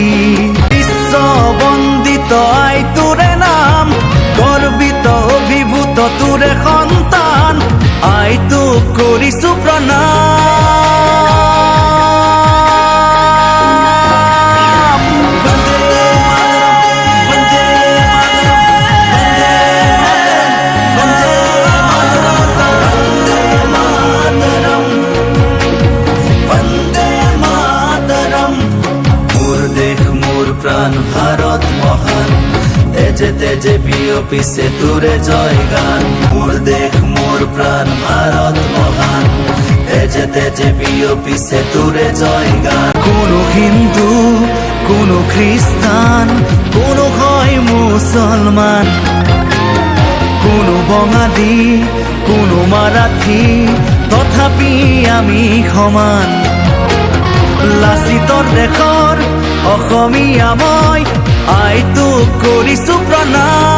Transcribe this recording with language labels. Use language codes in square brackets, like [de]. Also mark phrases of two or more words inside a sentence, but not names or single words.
[as] বিশ্ব বন্দিত আই তোৰে নাম, গৰ্বিত অভিভূত তোৰে সন্তান, আইটোক কৰিছো প্ৰণাম। [sa] বন্দে মাতরম। [as] মোর দেশ মোর প্রাণ ভারত মহান, তেজে তেজে বিয়পিছে তোরে জয় গান। মোর দেশ মোর প্রাণ ভারত মহান, তেজে তেজে বিয়পিছে তোরে জয় গান। কোনো হিন্দু, কোনো খ্রিস্টান, কোনো হয় মুসলমান, কোনো বঙালী, কোনো মারাঠী, তথাপি আমি সমান। লাচিতৰ দেশৰ অসমীয়া মই, আইটোক কৰিছো প্ৰণাম।